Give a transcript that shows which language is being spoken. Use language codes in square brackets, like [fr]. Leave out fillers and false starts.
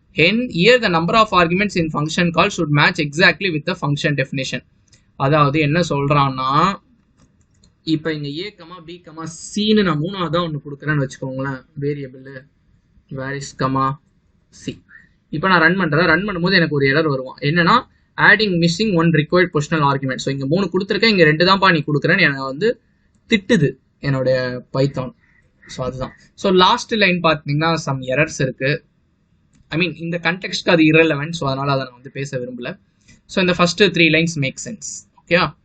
[en] Here the number of arguments in function call should match exactly with the function definition. [ta] அதாவது என்ன சொல்றான்னா, இப்போ இங்க A, B, Cன்னு நான் 3ஆவதா ஒன்று கொடுக்குறேன்னு வச்சுக்கோங்களேன், வேரியபிள் varies, C. இப்போ நான் ரன் பண்ணும்போது எனக்கு ஒரு எரர் வருவான். [en] என்னன்னா adding missing one required positional argument. [ta] So இங்க 3 கொடுத்துருக்கேன், இங்க 2 தான்ப்பா நீ கொடுக்குறேன்னு எனக்கு வந்து திட்டுது என்னோட பைத்தான். ஸோ அதுதான். ஸோ லாஸ்ட் லைன் பார்த்தீங்கன்னா சம் எரர்ஸ் இருக்கு. [en] I mean [ta] இந்த கண்டெக்ஸ்ட்க்கு அது இரலவென்ட். ஸோ அதனால அதை நான் வந்து பேச விரும்பல. ஸோ இந்த first 3 lines make sense. Okay.